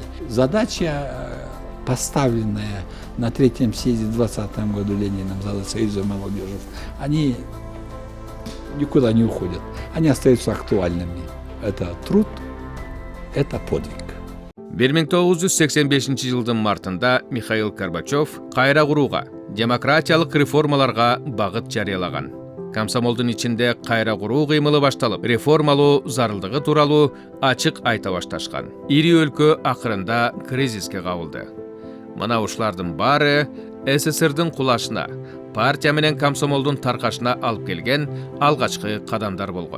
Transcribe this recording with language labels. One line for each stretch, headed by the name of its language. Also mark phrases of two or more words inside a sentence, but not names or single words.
Russian: Задача, поставленная на 3-м съезде в 2020 году Лениным за Союзом молодежи, они никуда не уходят. Они остаются актуальными. Это труд, это подвиг.
Kyrgyz: 1985 жылдын мартында Михаил Горбачев кайра курууга, демократиялык реформаларга багыт жарыялаган. Комсомолдун ичинде кайра куруу кыймылы башталып, реформалуу зарылдыгы тууралуу ачык айта башташкан. Ири өлкө акырында кризиске кабылды. Мына ушулардын баары СССРдин кулашына, партия менен комсомолдун таркашына алып келген алгачкы кадамдар болгон.